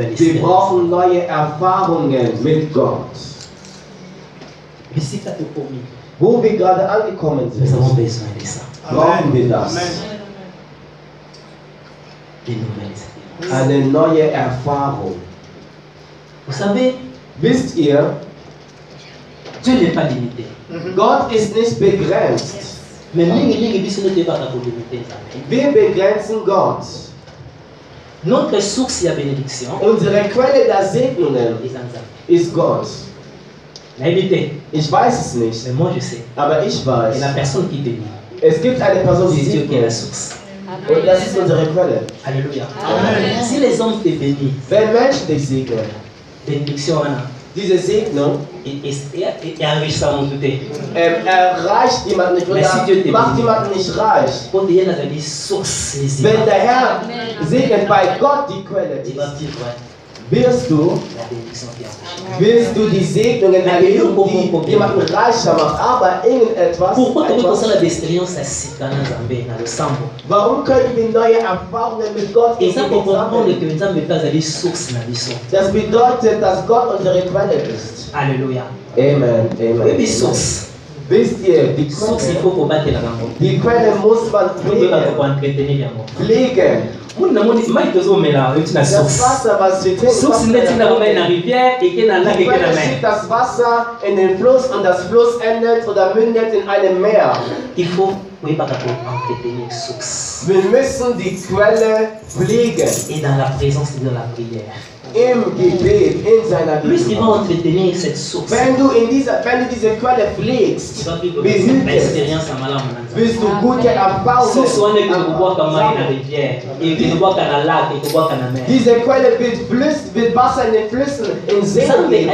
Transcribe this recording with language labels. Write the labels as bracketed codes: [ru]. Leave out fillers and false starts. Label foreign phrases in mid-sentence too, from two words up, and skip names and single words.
[de] Wir brauchen neue Erfahrungen mit Gott. Wo wir gerade angekommen sind, brauchen wir das. Eine neue Erfahrung. Wisst ihr, [fr] Dieu n'est pas limité. [de] Gott ist nicht begrenzt. Wir begrenzen Gott. [fr] Notre source de bénédiction, [de] unsere Quelle der Segnungen ist Gott. Ich weiß es nicht, aber ich weiß. Es gibt eine Person, die segnet. Und das ist unsere Quelle. Alléluia. [fr] Si les hommes te bénissent, [de] wenn Menschen dich segnen, [fr] bénédiction, [de] diese Segnung erreicht jemanden nicht oder macht jemanden nicht reich. Wenn der Herr segnet, bei Gott die Quelle ist, wirst du die Segnungen erleben, die jemanden reicher macht, aber irgendetwas. Warum können wir neue Erfahrungen mit Gott sammeln? Das bedeutet, dass Gott unsere Quelle ist. Alléluia. Amen. Amen. [fr] Et source. [de] Wisst ihr, die [fr] Source, il faut combattre la gambo. [de] Die Quelle muss man pflegen. Pflegen. Das Wasser, was wir trinken, schickt das Wasser in den Fluss und das Fluss endet oder mündet in einem Meer. Wir müssen die Quelle pflegen. [fr] Et dans la présence de la prière. [de] Im Gebet, in seiner Gegenwart. Wenn du diese Quelle pflegst, behütest, wirst du gute Erfahrungen. Diese Quelle wird Wasser in den Flüssen, in Seen geben.